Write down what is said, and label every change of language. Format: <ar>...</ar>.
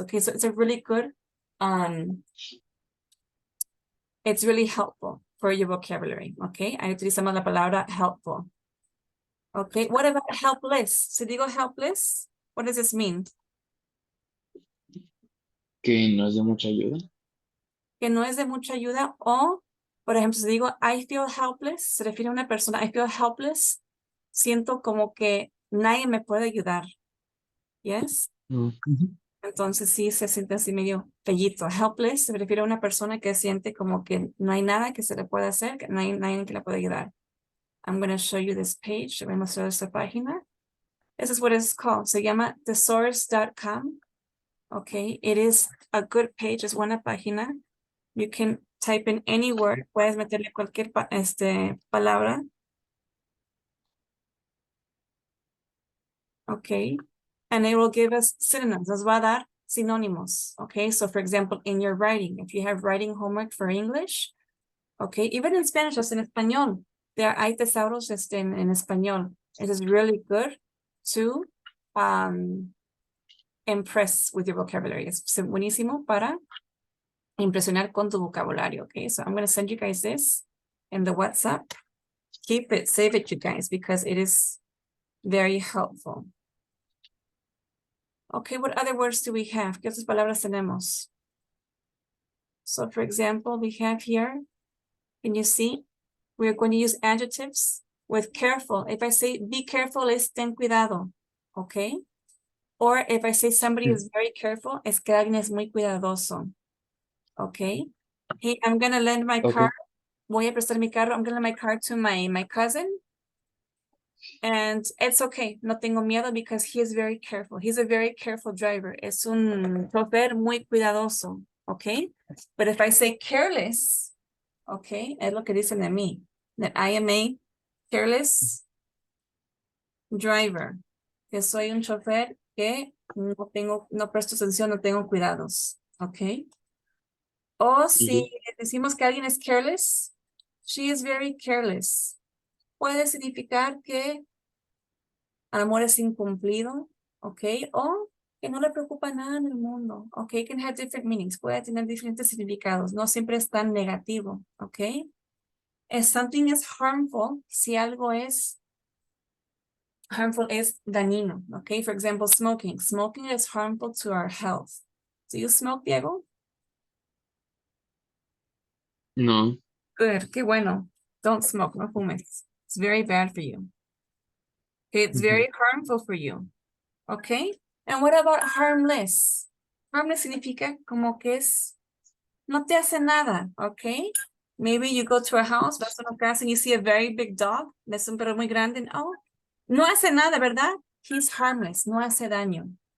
<en>Okay, so it's a really good, it's really helpful for your vocabulary. Okay,</en> <es>ahí utilizamos la palabra</es> <en>helpful. Okay, what about helpless?</en> <es>Si digo</es> <en>helpless, what does this mean?</en> <es>Que no es de mucha ayuda. que no es de mucha ayuda, o, por ejemplo, si digo</es> <en>I feel helpless,</en> <es>se refiere a una persona, I feel helpless, siento como que nadie me puede ayudar.</es> <en>Yes? Ujú.</en> <es>Entonces sí se siente así medio fellito. Helpless se refiere a una persona que siente como que no hay nada que se le pueda hacer, que no hay nadie que le pueda ayudar.</es> <en>I'm going to show you this page.</en> <es>Voy a mostrar esta página.</es> <en>This is what it's called.</en> <es>Se llama</es> <en>thesaurus.com. Okay, it is a good page.</en> <es>Es buena página.</es> <en>You can type in any word.</en> <es>Puedes meterle cualquier palabra.</es> <en>Okay, and it will give us synonyms.</en> <es>Nos va a dar sinónimos.</es> <en>Okay, so for example, in your writing, if you have writing homework for English, okay, even in Spanish, just in español,</en> <es>hay tesauros en español.</es> <en>It is really good to impress with your vocabulary.</en> <es>Es buenísimo para impresionar con tu vocabulario.</es> <en>Okay, so I'm going to send you guys this in the WhatsApp. Keep it, save it, you guys, because it is very helpful. Okay, what other words do we have?</en> <es>¿Qué otras palabras tenemos?</es> <en>So for example, we have here, can you see? We're going to use adjectives with careful. If I say be careful,</en> <es>es ten cuidado.</es> <en>Okay? Or if I say somebody is very careful,</en> <es>es que alguien es muy cuidadoso.</es> <en>Okay? Hey, I'm going to lend my Okay. car.</en> <es>Voy a prestar mi carro.</es> <en>I'm going to lend my car to my cousin. And it's okay.</en> <es>No tengo miedo</es> <en>because he is very careful. He's a very careful driver.</en> <es>Es un chofer muy cuidadoso.</es> <en>Okay? But if I say careless, okay,</en> <es>es lo que dicen de mí.</es> <en>That I am a careless driver.</en> <es>Que soy un chofer que no presto atención, no tengo cuidados. Okay? O si decimos que alguien es careless,</es> <en>she is very careless.</en> <es>Puede significar que el amor es incumplido, ¿ok? O que no le preocupa nada en el mundo, ¿ok?</es> <en>Can have different meanings,</en> <es>puede tener diferentes significados, no siempre es tan negativo, ¿ok?</es> <en>If something is harmful,</en> <es>si algo es harmful, es dañino, ¿ok?</es> <en>For example, smoking. Smoking is harmful to our health. Do you smoke, Diego? No. Good,</en> <es>qué bueno.</es> <en>Don't smoke,</en> <es>no fumes.</es> <en>It's very bad for you. Okay, it's very harmful for you. Okay, and what about harmless?</en> <es>Harmless significa como que no te hace nada, okay?</es> <en>Maybe you go to a house,</en> <es>vas a una casa</es> <en>and you see a very big dog,</en> <es>es un perro muy grande,</es> <en>and oh,</en> <es>no hace nada, ¿verdad?</es> <en>He's harmless,</en> <es>no hace daño.</es>